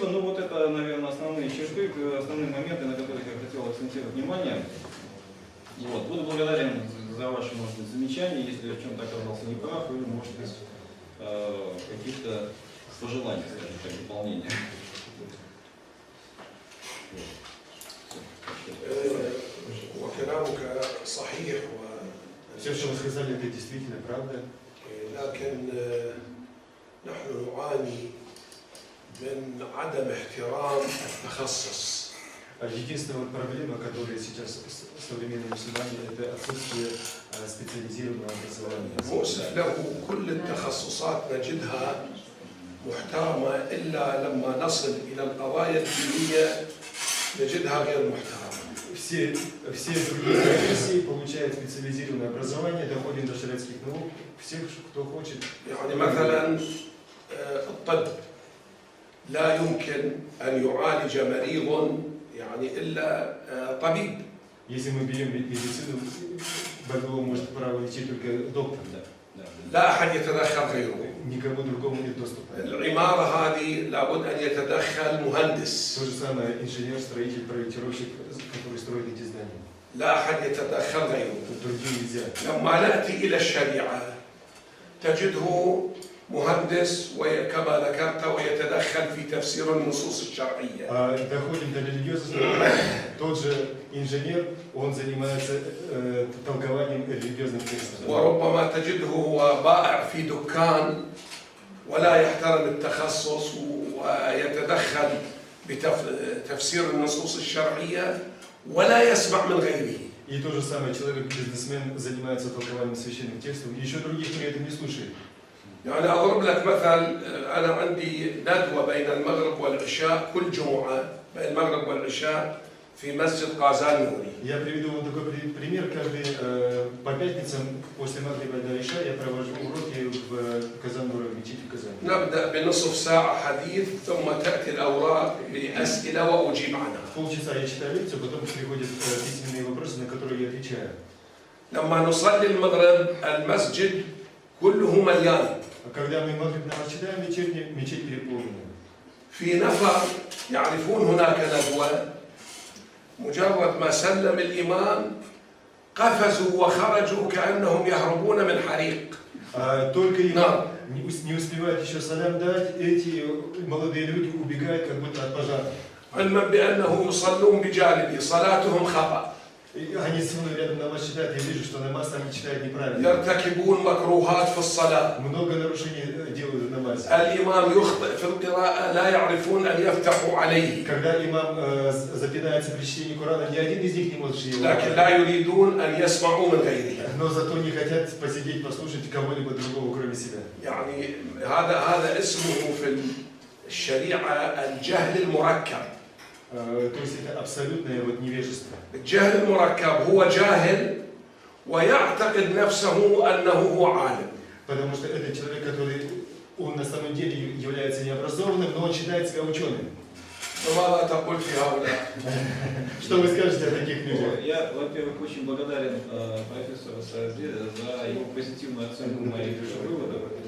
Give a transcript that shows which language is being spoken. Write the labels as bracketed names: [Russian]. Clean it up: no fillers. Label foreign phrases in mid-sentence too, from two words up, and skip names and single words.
[Russian] Ну вот это, наверное, основные черты, основные моменты, на которых я хотел акцентировать внимание. Вот. Буду благодарен за ваши, может быть, замечания, если я в чем-то оказался неправ, или, может быть, каких-то пожеланий, скажем так, дополнения. [Arabic] وكلامك صحيح [Russian] Все, что вы сказали, это действительно правда. [Arabic] لكن نحن نعاني من عدم احترام التخصص. [Russian] Единственная проблема, которая сейчас современные мусульмане, это отсутствие специализированного образования. [Arabic] مؤسف له كل التخصصات نجدها محترمة إلا لما نصل إلى القضايا الدينية نجدها غير محترمة. [Russian] Все другие профессии получают специализированное образование, доходим до шариатских наук, всех, кто хочет. [Arabic] يعني مثلا الطب لا يمكن أن يعالج مريض يعني إلا طبيب. [Russian] Если мы берем медицину, больного может право лечить только доктор. [Arabic] لا أحد يتدخل غيره. [Russian] Никому другому нет доступа. [Arabic] العمارة هذه لابد أن يتدخل مهندس. [Russian] То же самое инженер, строитель, проектировщик, который строит эти здания. [Arabic] لا أحد يتدخل غيره. [Russian] Другим нельзя. [Arabic] لما نأتي إلى الشريعة تجده مهندس وكما ذكرت ويتدخل في تفسير النصوص الشرعية. [Russian] Доходим до религиозности. Тот же инженер, он занимается толкованием религиозных текстов. [Arabic] وربما تجده هو بائع في دكان ولا يحترم التخصص ويتدخل بتفسير النصوص الشرعية ولا يسمع من غيره. [Russian] И то же самое, человек-бизнесмен занимается толкованием священных текстов, и еще других при этом не слушает. [Arabic] يعني أضرب لك مثل، أنا عندي ندوة بين المغرب والعشاء كل جمعة بين المغرب والعشاء في مسجد قازان نوري. [Russian] Я приведу вам такой пример. По пятницам после Магриба до Иша я провожу уроки в Казан-Нуре, в мечети в Казани. [Arabic] نبدأ بنصف ساعة حديث ثم تأتي الأوراق بأسئلة وأجيب عنها. [Russian] Полчаса я читаю лекцию, потом приходят письменные вопросы, на которые я отвечаю. [Arabic] لما نصلي المغرب المسجد كله مليان. [Russian] Когда мы Магриб намаз читаем вечерний, мечеть переполнена. [Arabic] في نفر يعرفون هناك ندوة مجرد ما سلم الإمام قفزوا وخرجوا كأنهم يهربون من حريق. [Russian] Только имам не успевает еще салям дать, эти молодые люди убегают как будто от пожара. [Arabic] علما بأنه يصلون بجانبي صلاتهم خطأ. [Russian] Они со мной рядом намаз читают, я вижу, что намаз там читают неправильно. [Arabic] يرتكبون مكروهات في الصلاة. [Russian] Много нарушений делают в намазе. [Arabic] الإمام يخطئ في القراءة لا يعرفون أن يفتحوا عليه. [Russian] Когда имам запинается при чтении Корана, ни один из них не может его. [Arabic] لكن لا يريدون أن يسمعوا من غيره. [Russian] Но зато не хотят посидеть, послушать кого-либо другого, кроме себя. [Arabic] يعني هذا اسمه في الشريعة الجهل المركب. [Russian] То есть это абсолютное невежество. [Arabic] الجهل المركب هو جاهل ويعتقد نفسه أنه هو عالم. [Russian] Потому что это человек, который он на самом деле является необразованным, но он считает себя ученым. [Arabic] فماذا تقول في هؤلاء؟ [Russian] Что вы скажете о таких людях? Я, во-первых, очень благодарен профессору Сааде за его позитивную оценку моих выводов.